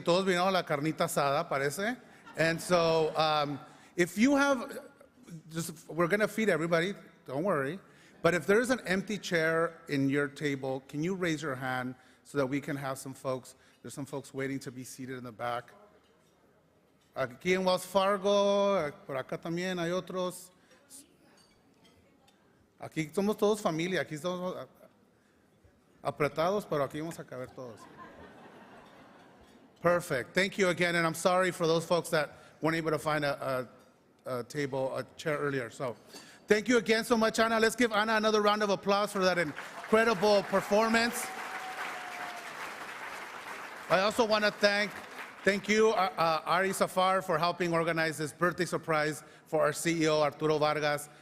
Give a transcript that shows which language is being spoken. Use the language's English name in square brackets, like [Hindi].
[Spanish] Todos vinieron a la carnita asada, parece. [English] And so if you have, we're going to feed everybody, don't worry. But if there's an empty chair in your table, can you raise your hand so that we can have some folks, there's some folks waiting to be seated in the back. [Spanish] Aquí en Wells Fargo, por acá también hay otros. Aquí somos todos familia, aquí estamos apretados, pero aquí vamos a caber todos. [English] Perfect. Thank you again, and I'm sorry for those folks that weren't able to find a chair earlier. So, thank you again so much, Ana. Let's give Ana another round of applause for that incredible performance. I also want to thank you, Ari Safar, for helping organize this birthday surprise for our CEO, Arturo Vargas.